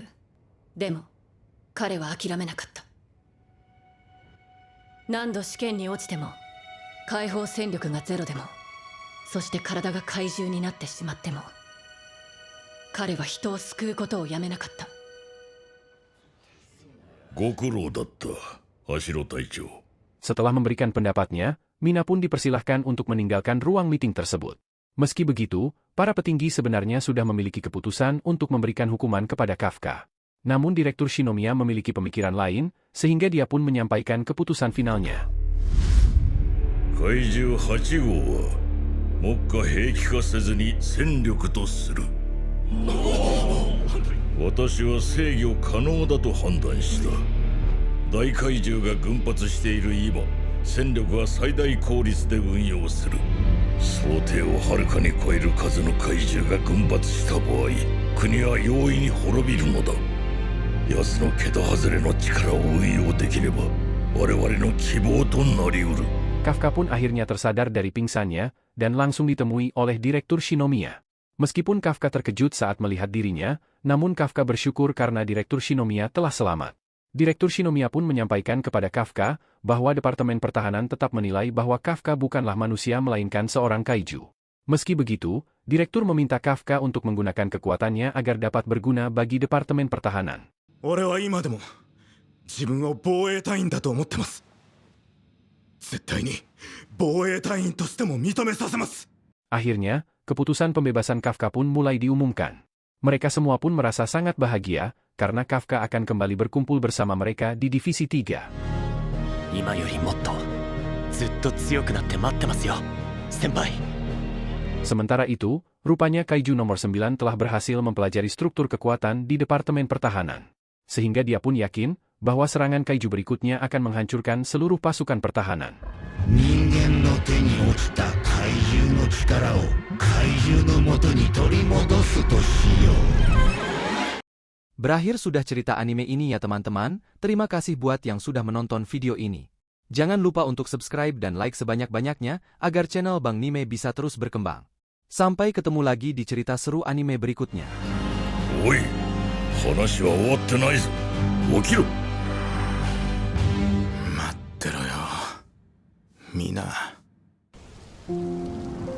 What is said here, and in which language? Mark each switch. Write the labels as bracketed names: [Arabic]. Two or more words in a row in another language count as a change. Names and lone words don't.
[Japanese] でも彼は諦めなかった。何度試験に落ちても解放戦力がゼロでも、そして体が怪獣になってしまっても、彼は人を救うことをやめなかった。ご苦労だった、Hashiro隊長。 [Indonesian] Setelah memberikan pendapatnya, Mina pun dipersilahkan untuk meninggalkan ruang meeting tersebut. Meski begitu, para petinggi sebenarnya sudah memiliki keputusan untuk memberikan hukuman kepada Kafka. Namun Direktur Shinomiya memiliki pemikiran lain, sehingga dia pun menyampaikan keputusan finalnya. [Japanese] 怪獣8号は目下兵器化せずに戦力とする。私は制御可能だと判断した。大怪獣が群発している今、戦力は最大効率で運用する。想定をはるかに超える数の怪獣が群発した場合、国は容易に滅びるのだ。奴の桁外れの力を運用できれば、我々の希望となりうる。 [Indonesian] Kafka pun akhirnya tersadar dari pingsannya, dan langsung ditemui oleh Direktur Shinomiya. Meskipun Kafka terkejut saat melihat dirinya, namun Kafka bersyukur karena Direktur Shinomiya telah selamat. Direktur Shinomiya pun menyampaikan kepada Kafka bahwa Departemen Pertahanan tetap menilai bahwa Kafka bukanlah manusia melainkan seorang kaiju. Meski begitu, Direktur meminta Kafka untuk menggunakan kekuatannya agar dapat berguna bagi Departemen Pertahanan. [Japanese] 俺は今でも自分を防衛隊員だと思ってます。絶対に防衛隊員としても認めさせます。 [Indonesian] Akhirnya, keputusan pembebasan Kafka pun mulai diumumkan. Mereka semua pun merasa sangat bahagia, karena Kafka akan kembali berkumpul bersama mereka di Divisi 3. [Japanese] 今よりもっとずっと強くなって待ってますよ、先輩。 [Indonesian] Sementara itu, rupanya Kaiju nomor 9 telah berhasil mempelajari struktur kekuatan di Departemen Pertahanan. Sehingga dia pun yakin bahwa serangan Kaiju berikutnya akan menghancurkan seluruh pasukan pertahanan. [Japanese] 人間の手に落ちた怪獣の力を怪獣の元に取り戻すとしよう。 [Indonesian] Berakhir sudah cerita anime ini ya teman-teman, terima kasih buat yang sudah menonton video ini. Jangan lupa untuk subscribe dan like sebanyak-banyaknya agar channel Bang Nime bisa terus berkembang. Sampai ketemu lagi di cerita seru anime berikutnya. [Japanese] おい、話は終わってないぞ。起きろ。待ってろよ、みんな。